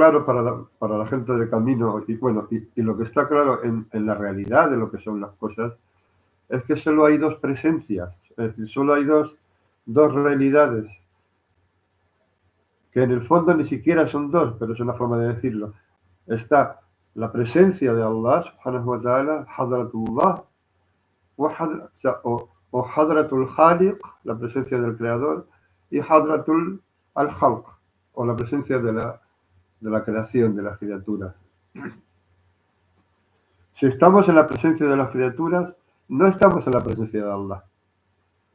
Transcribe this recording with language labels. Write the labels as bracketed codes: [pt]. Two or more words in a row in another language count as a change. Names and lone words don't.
[es] claro para la gente de camino, y lo que está claro en la realidad de lo que son las cosas, es que solo hay dos presencias, es decir, solo hay dos realidades, que en el fondo ni siquiera son dos, pero es una forma de decirlo. Está la presencia de Allah, [ar] سبحانه وتعالى, Hadratullah, o حضرة الخالق, [es] la presencia del Creador, y [ar] حضرة الخلق, [es] o la presencia de la creación, de las criaturas. Si estamos en la presencia de las criaturas, no estamos en la presencia de Allah.